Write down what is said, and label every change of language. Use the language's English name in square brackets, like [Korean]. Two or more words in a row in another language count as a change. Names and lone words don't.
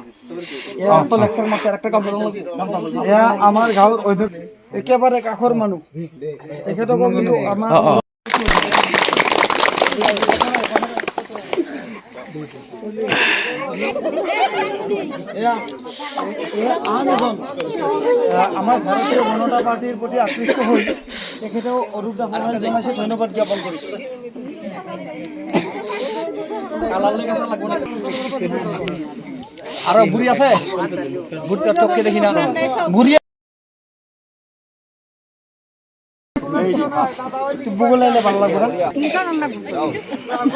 [Assamese] এয়া আমাৰ গাঁৱৰ অধ্যক্ষ একেবাৰে কাষৰ মানুহ তেখেতকো কিন্তু আমাৰ আমাৰ ভাৰতীয় জনতা পাৰ্টিৰ প্ৰতি আকৃষ্ট হৈ তেখেতেও অৰূপ দা সঁহাৰি জনাইছে ধন্যবাদ জ্ঞাপন কৰিছোঁ [Bangla] আর বুড়ি আছে বুড়িটা চোখকে দেখি না বুড়ি বগলাইলে ভালো লাগবে